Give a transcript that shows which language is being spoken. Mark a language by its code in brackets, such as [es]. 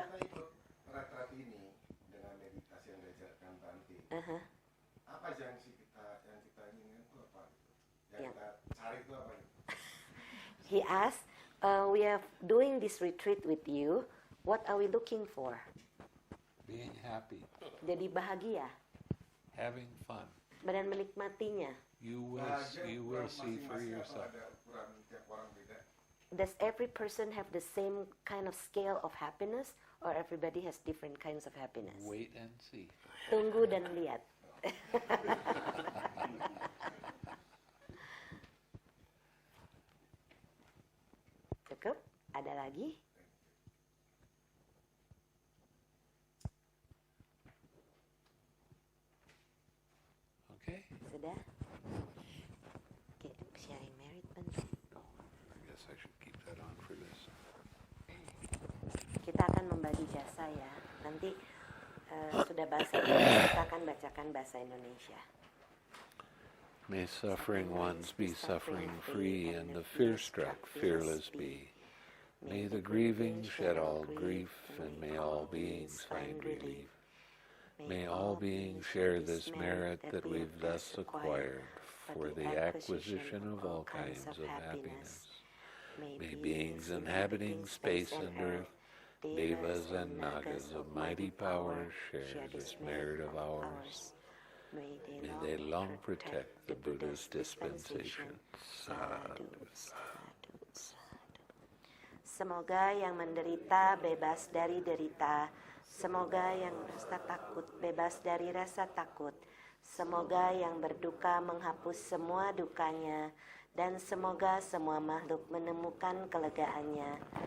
[id] Kita ikut retret ini dengan meditasi yang diajarkan Bhante. Uh-huh. Apa yang kita inginkan itu apa? Yang Ya. kita cari itu apa? [en] He asked, we are doing this retreat with you. What are we looking for? Being happy, [id] Jadi bahagia [en] having fun. [id] dan menikmatinya. [en] You will see for yourself. [id] Ada ukuran tiap orang beda. [en] Does every person have the same kind of scale of happiness, or everybody has different kinds of happiness? Wait and see. [id] Tunggu dan lihat. Cukup? Ada lagi? [en] Okay? [id] Sudah? Okay, [en] sharing merit, [id] Bhante. [en] No, I guess I should keep that on for this. [id] Kita akan membagi jasa ya. Nanti sudah bahasa Inggris, kita akan bacakan bahasa Indonesia. [en] May suffering ones be suffering free, and the fear-struck fearless be. May the grieving shed all grief, and may all beings find relief. May all beings share this merit that we've thus acquired for the acquisition of all kinds of happiness. May beings inhabiting space and earth, devas and nagas of mighty power, share this merit of ours. May they long protect the Buddha's dispensation. [pi] Sadhu, sadhu, sadhu. [id] Semoga yang menderita bebas dari derita. Semoga yang rasa takut bebas dari rasa takut. Semoga yang berduka menghapus semua dukanya. Dan semoga semua makhluk menemukan kelegaannya.